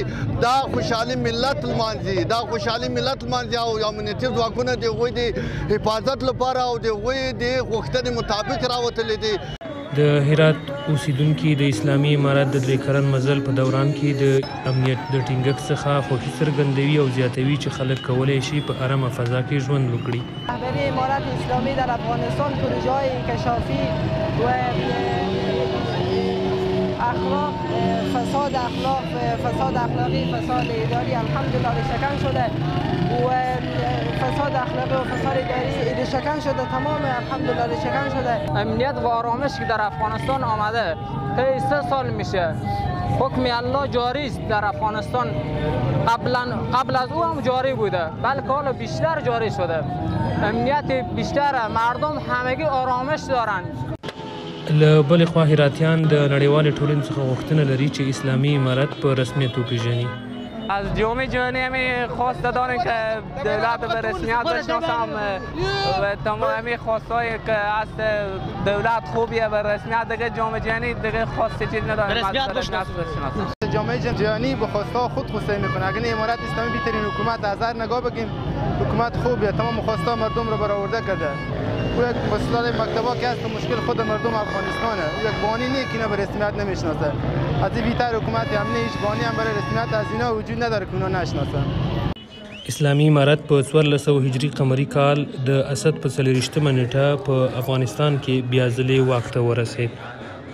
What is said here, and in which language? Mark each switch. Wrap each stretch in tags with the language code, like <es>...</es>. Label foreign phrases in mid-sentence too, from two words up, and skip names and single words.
<ps>دا خوشحالي ملت لمانځي، دا خوشحالي ملت لمانځي او امنیتي ځواکونه د هغوی د حفاظت لپاره او د هغوی د غوښتنې مطابق راوتلي دي. د هرات اوسیدونکي د اسلامي امارت د 3 کلن مزل په دوران کې د امنیت د ټینګښت څخه خوښي څرګندوي او زیاتوي چې خلک کولی شي په آرامه فضا کې ژوند وکړي.</ps> <fa>رهبری امارت اسلامی در افغانستان پروژه‌های انکشافی و اخلاق فساد اخلاقی فساد اداری الحمدلله ریشه‌کن شده و فساد اخلاقی و فساد اداری ریشه‌کن شده، تمام الحمدلله ریشه‌کن شده. امنیت و آرامش که در افغانستان آمده طی 3 سال میشه. حکم الله جاری است در افغانستان. قبل از او هم جاری بوده، بلکه حالا بیشتر جاری شده. امنیت بیشتر، مردم همگی آرامش دارند. له بلې خوا هراتیان د نړیوالې ټولنې څخه غوښتنه لري چې اسلامي امارت په رسمیت وپیژني. از جامعه جهانی همین خواست داریم که دولت به رسمیت بشناسم و تمام همین خواستایی که از دولت خوبیه به رسمیت دیگه جامعه جهانی دیگه خواست چیز نداریم. رسمیت بشناسم. جامعه جهانی به خواستها خود توسعه میکنه. اگر امارت اسلامی بهترین حکومت از هر نگاه بگیم حکومت خوبیه، تمام خواستها مردم رو برآورده کرده. او یک مسئله مکتبا که هست مشکل خود مردم افغانستانه. او یک بانی نیست که اینا به رسمیت نمیشناسه. از این بیشتر حکومت امنی هیچ بانی هم برای رسمیت از اینا وجود نداره که اونا نشناسن.</fa> <ps>اسلامي امارت په 1400 هجري قمري کال د اسد په 40مه نیټه په افغانستان کې بیا ځلې واک ته ورسېد.</ps>